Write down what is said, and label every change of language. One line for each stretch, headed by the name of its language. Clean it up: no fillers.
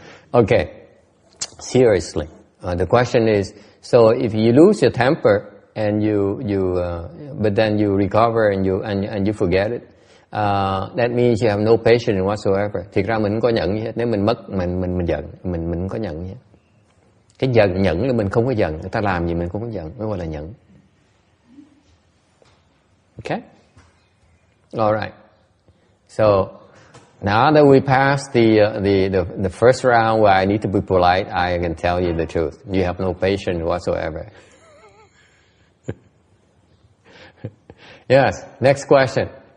English: Okay, seriously, the question is, so if you lose your temper and but then you recover and you forget it, that means you have no patience whatsoever.
Vietnamese: Thiệt ra mình không có nhận gì hết. Nếu mình mất mình giận, mình không có nhận gì hết. Cái nhẫn là mình không có giận, người ta làm gì mình không có giận, mới gọi là nhẫn.
English: Okay? All right. So now that we passed the first round where I need to be polite, I can tell you the truth. You have no patience whatsoever. Yes. Next question.